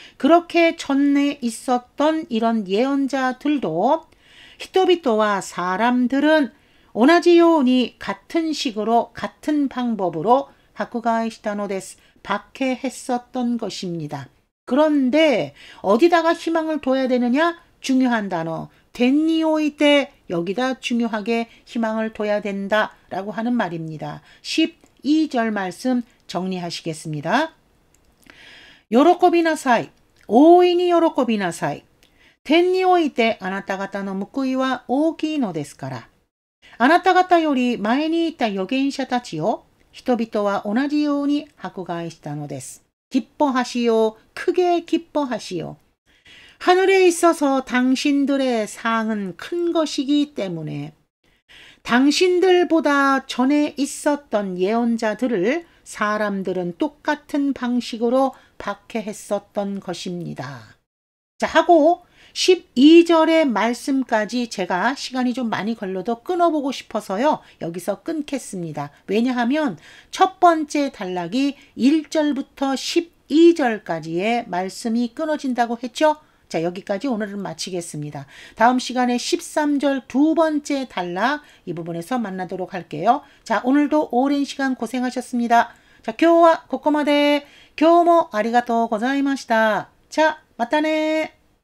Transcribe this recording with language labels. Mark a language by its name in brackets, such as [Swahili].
[Korean] 그렇게 전에 있었던 이런 예언자들도 [Japanese] 히토비토와 [Korean] 사람들은 [Japanese] 오나지요니 [Korean] 같은 식으로 같은 방법으로 [Japanese] 하쿠가이시타노데스 [Korean] 박해했었던 것입니다. 그런데 어디다가 희망을 둬야 되느냐? 중요한 단어 [Japanese] 덴니오이 [Korean] 때 여기다 중요하게 희망을 둬야 된다라고 하는 말입니다. 12절 말씀 정리하시겠습니다. [Japanese] 요로코비나사이 오이니 요로코비나사이 天においてあなた方の報いは大きいのですから。あなた方より前にいた預言者たちを人々は同じように迫害したのです。 [Korean] 기뻐하시오. 크게 기뻐하시오. 하늘에 있어서 당신들의 상은 큰 것이기 때문에 당신들보다 전에 있었던 예언자들을 사람들은 똑같은 방식으로 박해했었던 것입니다. 자, 하고 12절의 말씀까지 제가 시간이 좀 많이 걸려도 끊어보고 싶어서요. 여기서 끊겠습니다. 왜냐하면 첫 번째 단락이 1절부터 12절까지의 말씀이 끊어진다고 했죠. 자, 여기까지 오늘은 마치겠습니다. 다음 시간에 13절 두 번째 단락 이 부분에서 만나도록 할게요. 자, 오늘도 오랜 시간 고생하셨습니다. [Japanese] 자, 今日はここまで。今日もありがとうございました。자, またね。